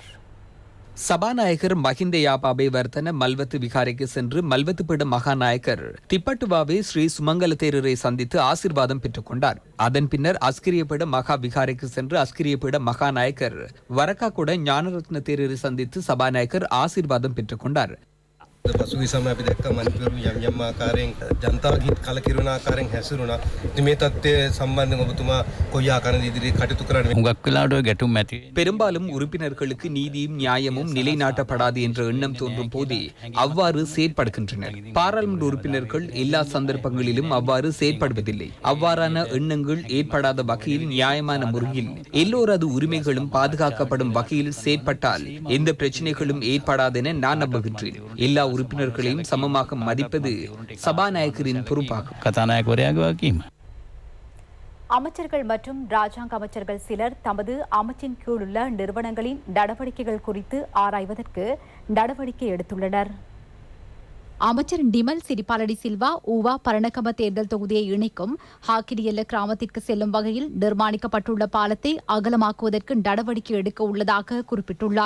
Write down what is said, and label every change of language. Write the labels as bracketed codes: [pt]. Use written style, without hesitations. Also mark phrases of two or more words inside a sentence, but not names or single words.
[ta] சபாநாயகர் மஹிந்த யாப்பா அபேவர்தன மல்வத்து விகாரைக்கு சென்று மல்வத்து பீட மகாநாயகர் திப்பட்டுவாவே ஸ்ரீ சுமங்கல தேரரை சந்தித்து ஆசீர்வாதம் பெற்றுக் கொண்டார். அதன் பின்னர் அஸ்கிரியபீட மகா விகாரைக்கு சென்று அஸ்கிரியபீட மகாநாயகர் வரக்காக்குட ஞானரத்ன தேரரை சந்தித்து சபாநாயகர் ஆசீர்வாதம் பெற்றுக் கொண்டார். [si] පසුගිය සමයේ අපි දැක්ක මන්ත්‍රීවරු යම් යම් ආකාරයෙන් ජනතාවගේ හිත කලකිරුණ ආකාරයෙන් හැසිරුණා. ඉතින් මේ தත්ත්වය සම්බන්ධයෙන් ඔබතුමා කොයි ආකාරයෙන් ඉදිරියේ කටයුතු කරන්න හුඟක් වෙලාවට ගැටුම් ඇති [ta] பெரும்பாலும் உறுப்பினர்களுக்கு நீதியும் நியாயமும் நிலைநாட்டப்படாது என்ற எண்ணம் தோன்றும் போதே அவ்வாறு செயற்படுகின்றனர். பாராளுமன்ற உறுப்பினர்கள் எல்லா சந்தர்ப்பங்களிலும் அவ்வாறு செயற்படுவதில்லை. அவ்வாறான எண்ணங்கள் ஏற்படாத வகையில் நியாயமான முறையில் எல்லோரது உரிமைகளும் பாதுகாக்கப்படும் வகையில் செயற்பட்டால் எந்த பிரச்சனைகளும் ஏற்படாதென நான் நம்புகின்றேன். எல்லா உறுப்பினர்களையும் சமமாக மதிப்பது சபாநாயகரின் பொறுப்பாகும். [si] කතානායකවරයාගේ වගකීම. [ta] அமைச்சர்கள் மற்றும் ராஜாங்க அமைச்சர்கள் சிலர் தமது அமைச்சின் கீழ் உள்ள நிறுவனங்களின் நடவடிக்கைகள் குறித்து ஆராய்வதற்கு நடவடிக்கை எடுத்துள்ளனர். அமைச்சர் டிமல் சிறிபாலடி சில்வா ஊவா பரணகம தேர்தல் தொகுதியை இணைக்கும் ஹாக்கிரியல்ல கிராமத்திற்கு செல்லும் வகையில் நிர்மாணிக்கப்பட்டுள்ள பாலத்தை அகலமாக்குவதற்கு நடவடிக்கை எடுக்க உள்ளதாக குறிப்பிட்டுள்ளார்.